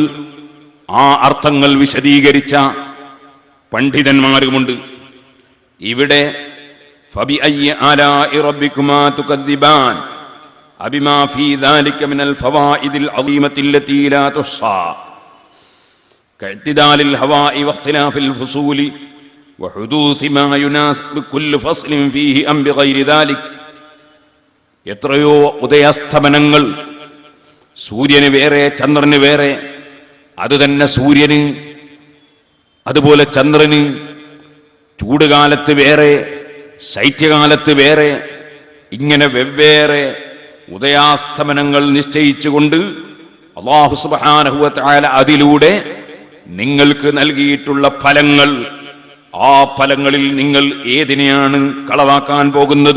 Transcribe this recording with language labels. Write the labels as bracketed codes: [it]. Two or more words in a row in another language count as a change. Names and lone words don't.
[ml] ആ അർത്ഥങ്ങൾ വിശദീകരിച്ച പണ്ഡിതന്മാരുമുണ്ട്. [ar] ഇവിടെ فبأي آلاء ربكما تكذبان أبما في ذلك من الفوائد العظيمة التي لا تحصى كاعتدال الهواء واختلاف الفصول وحدوث ما يناسب كل فصل فيه أم بغير ذلك. [ml] എത്രയോ ഉദയാസ്തമനങ്ങൾ, സൂര്യന് വേറെ ചന്ദ്രന് വേറെ, അത് തന്നെ സൂര്യന് അതുപോലെ ചന്ദ്രന് ചൂടുകാലത്ത് വേറെ ശൈത്യകാലത്ത് വേറെ, ഇങ്ങനെ വെവ്വേറെ ഉദയാസ്തമനങ്ങൾ നിശ്ചയിച്ചുകൊണ്ട് അല്ലാഹു [ar] سبحانه وتعالى [ml] അതിലൂടെ നിങ്ങൾക്ക് നൽകിയിട്ടുള്ള ഫലങ്ങൾ, ആ ഫലങ്ങളിൽ നിങ്ങൾ ഏതിനെയാണ് കളവാക്കാൻ പോകുന്നത്?